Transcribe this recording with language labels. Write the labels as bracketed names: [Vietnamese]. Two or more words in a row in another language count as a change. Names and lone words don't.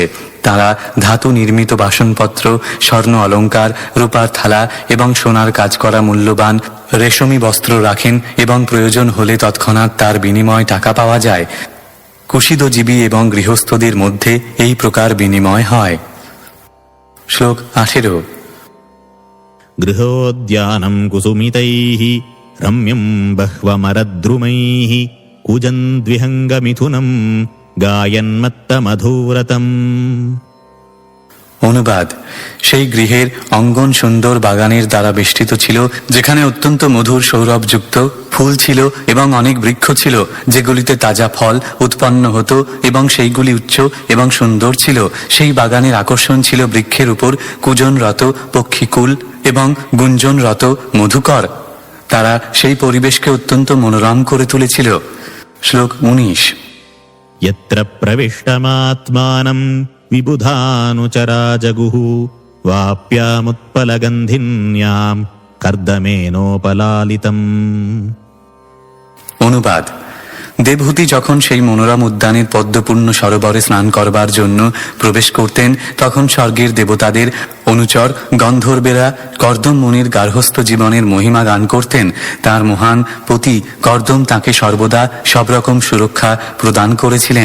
[Bangla] তারা ধাতু নির্মিত বাসনপত্র, স্বর্ণ অলঙ্কার, রূপার থালা এবং সোনার কাজ করা মূল্যবান রেশমি বস্ত্র রাখেন এবং প্রয়োজন হলে তৎক্ষণাৎ তার বিনিময় টাকা পাওয়া যায়। কুশীদজীবী এবং গৃহস্থদের মধ্যে এই প্রকার বিনিময় হয়। শ্লোক 18। [Sanskrit] गृहोद्यानं कुसुमितैः रम्यं बह्वमरद्रुमैः कूजन्द्विहङ्गमिथुनं गायन्मत्तमधुव्रतम्। [Bangla] অনুবাদ: সেই গৃহের অঙ্গন সুন্দর বাগানের দ্বারা বেষ্টিত ছিল, যেখানে অত্যন্ত মধুর সৌরভযুক্ত ফুল ছিল এবং অনেক বৃক্ষ ছিল, যেগুলিতে তাজা ফল উৎপন্ন হতো এবং সেইগুলি উচ্চ এবং সুন্দর ছিল। সেই বাগানের আকর্ষণ ছিল বৃক্ষের উপর কূজনরত পক্ষীকুল এবং গুঞ্জনরত মধুকর। তারা সেই পরিবেশকে অত্যন্ত মনোরম করে তুলেছিল। শ্লোক 19। [Sanskrit] यत्र प्रविष्टमात्मानं विबुधानुचरा जगुः वाप्यामुत्पलगन्धिन्यां कर्दमेनोपलालितम्। [Bangla] অনুবাদ: দেবহূতি যখন সেই মনোরম উদ্যানের পদ্মপূর্ণ সরোবরে স্নান করবার জন্য প্রবেশ করতেন, তখন স্বর্গের দেবতাদের অনুচর গন্ধর্বেরা কর্দম মুনির গার্হস্থ জীবনের মহিমা গান করতেন। তার মহান পতি কর্দম তাকে সর্বদা সব রকম সুরক্ষা প্রদান করেছিলেন।